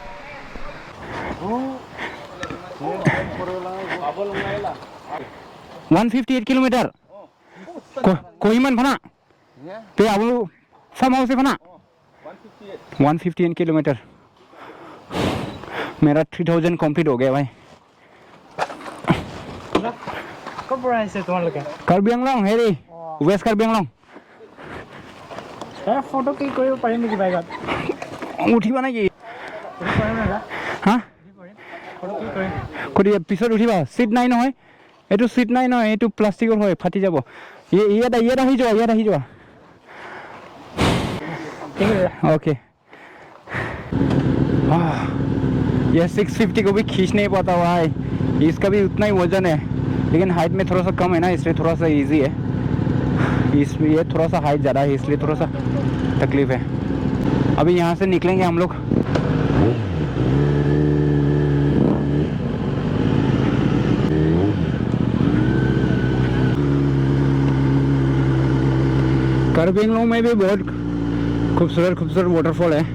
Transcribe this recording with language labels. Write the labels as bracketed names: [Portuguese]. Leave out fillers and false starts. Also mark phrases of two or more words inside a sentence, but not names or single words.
[Hindi] 158 किलोमीटर कोहिमान फना पे अब फार्म हाउस से फना 158 किलोमीटर। मेरा 3000 कंप्लीट हो गया भाई। कार्बी आंगलং हेरी वेस्ट कार्बी आंगलং [Assamese] ফটো ক্লিক কৰিব পাৰিম নেকি বাইকত? উঠিবা নেকি? হা ফটো ক্লিক কৰিম কৰি পিছত উঠিবা। সিট নাই নহয়, এইটো সিট নাই নহয়, এইটো প্লাষ্টিকৰ হয়, ফাটি যাব। ইয়াত আহি যোৱা, ইয়াত আহি যোৱা। ঠিক আছে [Hindi] ओके। यह 650 को भी खींच नहीं पाता हुआ है, इसका भी उतना ही वजन है, लेकिन हाइट में थोड़ा सा कम है ना, इसलिए थोड़ा सा इजी है। इसमें ये थोड़ा सा हाइट ज़्यादा है इसलिए थोड़ा सा तकलीफ है। अभी यहाँ से निकलेंगे हम लोग। कार्बी आंगलং में भी बहुत खूबसूरत खूबसूरत वाटरफॉल है।